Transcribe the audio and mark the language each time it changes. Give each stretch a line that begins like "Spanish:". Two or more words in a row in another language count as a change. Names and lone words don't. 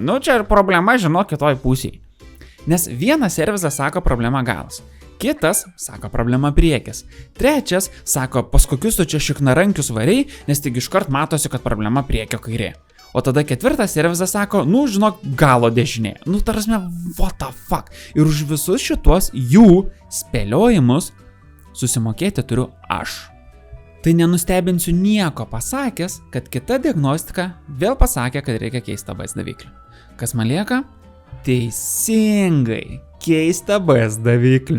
Lithuanian: Čia problema, žinok, kitoj pusėje. Nes vienas servisas sako problema galas, kitas sako problema priekis, trečias sako, pas kokius tu čia šiknarankius variai, nes tik iškart matosi, kad problema priekio kairė. O tada ketvirtas servisas sako, žinok, galo dešinė. Tarasme,
English: what the fuck.
Lithuanian: Ir už visus šitos jų spėliojimus susimokėti turiu aš. Tai nenustebinsiu nieko pasakęs, kad kita diagnostika vėl pasakė, kad reikia keisti ABS daviklį. Kas man lieka? Teisingai, keisti ABS daviklį.